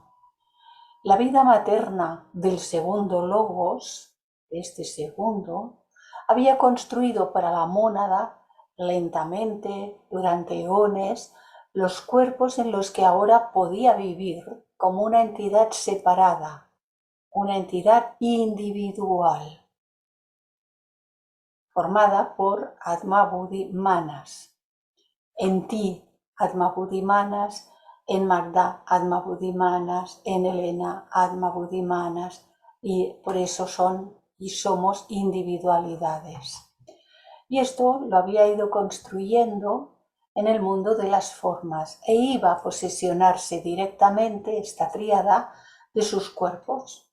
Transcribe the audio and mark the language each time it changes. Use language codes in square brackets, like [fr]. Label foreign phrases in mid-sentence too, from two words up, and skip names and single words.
[es] La vida materna del segundo logos, este segundo, había construido para la mónada lentamente, durante eones, los cuerpos en los que ahora podía vivir como una entidad separada, una entidad individual, formada por [sa] Atma Buddhi Manas. [es] En ti, [sa] Atma Buddhi Manas, [es] en Magda, [sa] Atma Buddhi Manas, [es] en Elena, [sa] Atma Buddhi Manas, [es] y por eso son y somos individualidades. Y esto lo había ido construyendo en el mundo de las formas e iba a posesionarse directamente esta tríada de sus cuerpos.